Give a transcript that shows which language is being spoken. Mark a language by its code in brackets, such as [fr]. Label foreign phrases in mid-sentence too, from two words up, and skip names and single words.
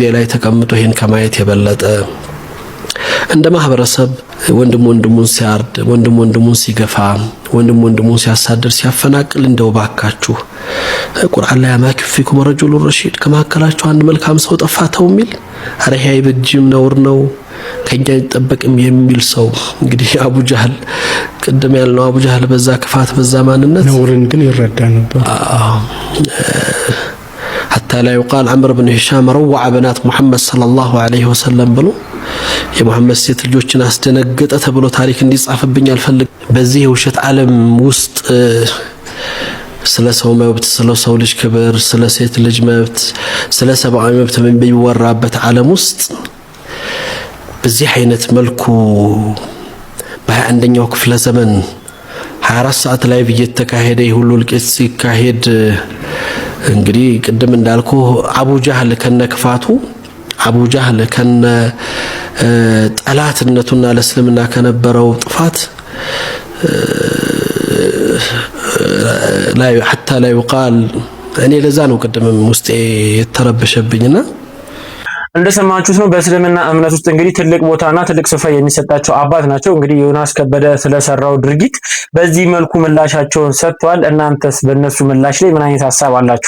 [am] ላይ ተቀምጦ ይሄን ከማየት የበለጠ እንደ ማህበረሰብ ወንድም ወንድሙን ሲያርድ፣ ወንድም ወንድሙን ሲገፋ፣ ወንድም ወንድሙን ሲያሳድር፣ ሲያፈናቅል እንደው ባካችሁ ቁርአን ላይ አማክፊኩም [ar] رجل رشيد [am] ከመካከላችሁ አንድ መልካም ሰው ጠፋተው የሚል አረህ አይበጅም ነውር ነው ከኛ ይጠበቅም የሚል ሰው እንግዲህ አቡ ጀህል ቀደም ያለው አቡ ጀህል በዛ ክፋት በዛ ማንነት ነውርን ግን ይረዳ ነበር። [ar] حتى لا يقال عمرو بن هشام روع بنات محمد صلى الله عليه وسلم [am] ብሎ የሙሐመድ ሴት ልጆችን አስደነገጠ ተብሎ ታሪክ እንዲጻፍብኝ አልፈልግ። በዚህ የውሸት ዓለም ውስጥ ስለ ሰው መብት፣ ስለ ሰው ልጅ ክብር፣ ስለ ሴት ልጅ መብት፣ ስለ ሰብአዊ መብት በሚወራበት ዓለም ውስጥ በዚህ አይነት መልኩ በ21ኛው ክፍለ ዘመን 24 ሰዓት ላይ እየተካሄደ ሁሉ ልቄት ሲካሄድ እንግዲህ ቅድም እንዳልኩ አቡ ጀህል ከነክፋቱ አቡ ጀህል ከነ ጠላትነቱና ለእስልምና ከነበረው ጥፋት ላይ [ar] حتى لا يقال [am] እኔ ለዛ ነው ቅድምም ውስጤ የተረበሸብኝና እንደሰማችሁት ነው። በእስልምና እምነት ውስጥ እንግዲህ ትልቅ ቦታና ትልቅ ስፍራ የሚሰጣቸው አባት ናቸው። እንግዲህ ዮናስ ከበደ ስለሰራው ድርጊት በዚህ መልኩ ምላሻቸውን ሰጥቷል። እናንተስ በእነሱ ምላሽ ላይ ምን አይነት ሀሳብ አላችሁ?